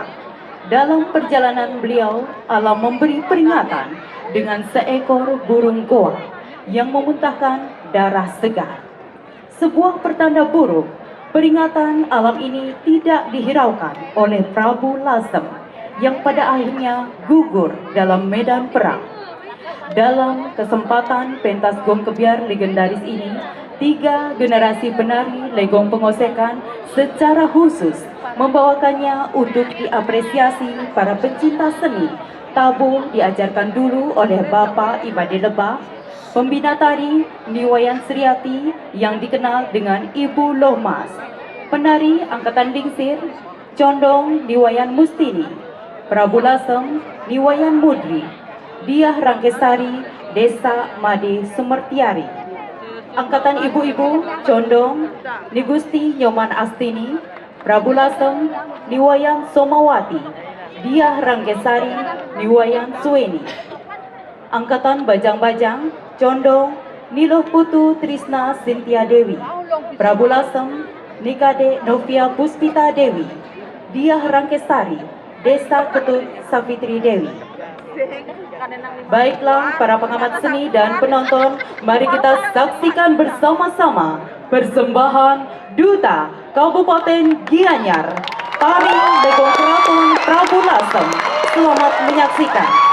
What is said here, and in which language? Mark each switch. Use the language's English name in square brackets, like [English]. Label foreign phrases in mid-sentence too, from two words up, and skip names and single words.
[Indonesian] Dalam perjalanan beliau, alam memberi peringatan dengan seekor burung goa yang memuntahkan darah segar. Sebuah pertanda buruk. Peringatan alam ini tidak dihiraukan oleh Prabu Lasem yang pada akhirnya gugur dalam medan perang. Dalam kesempatan pentas gong kebiar legendaris ini, 3 generasi penari Legong Pengosekan secara khusus membawakannya untuk diapresiasi para pencinta seni. Tabuh diajarkan dulu oleh Bapak Imade Lebah, pembina tari Niwayan Sriati yang dikenal dengan Ibu Lohmas, penari Angkatan Dingsir, Condong Niwayan Mustini, Prabu Lasem Niwayan Mudri, Diah Rangkesari Desa Made Sumertiari, Angkatan Ibu-Ibu Condong Nigusti Nyoman Astini, Prabu Lasem Niwayan Somawati, Diah Rangkesari Niwayan Suweni, Angkatan Bajang-Bajang Condong Niloh Putu Trisna Sintia Dewi, Prabu Lasem Nikade Novia Puspita Dewi, Diah Rangkesari Desa Ketut Savitri Dewi. Baiklah para pengamat seni dan penonton, mari kita saksikan bersama-sama persembahan Duta Kabupaten Gianyar, Tari Legong Keraton Prabu Lasem. Selamat menyaksikan.